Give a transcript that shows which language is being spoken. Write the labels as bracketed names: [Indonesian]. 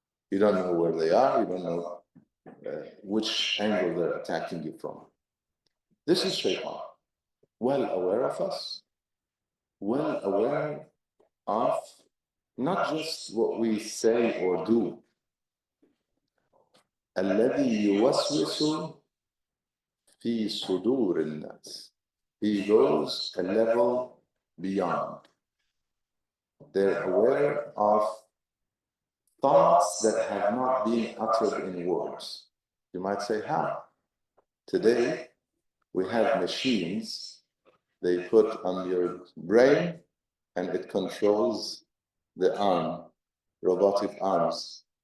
[English] You don't know where they are, you don't know which angle they're attacking you from. This is shaitan, well aware of us, well aware of not just what we say or do. [Arabic] الذي يوسوس في صدور الناس. [English] He goes a level beyond. They're aware of thoughts that have not been uttered in words. You might say, how? Today, we have machines they put on your brain, and it controls the arm, robotic arms.